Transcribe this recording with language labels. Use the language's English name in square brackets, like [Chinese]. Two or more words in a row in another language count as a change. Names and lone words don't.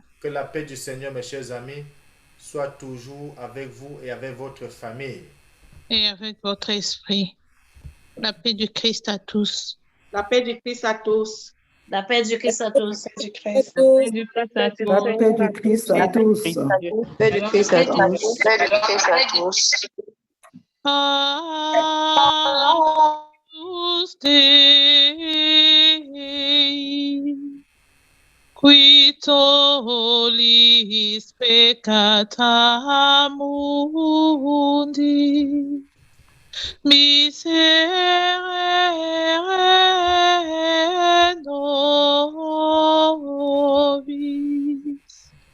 [French] Que la paix du Seigneur, mes chers amis, soit toujours avec vous et avec votre famille. Et avec votre esprit. La paix du Christ à tous. La paix du Christ à tous. La paix du Christ à tous. La paix du Christ à tous. La paix du Christ à tous. La paix du Christ à tous. La paix du Christ à tous. [Latin] Agnus Dei, qui tollis peccata mundi, miserere nobis.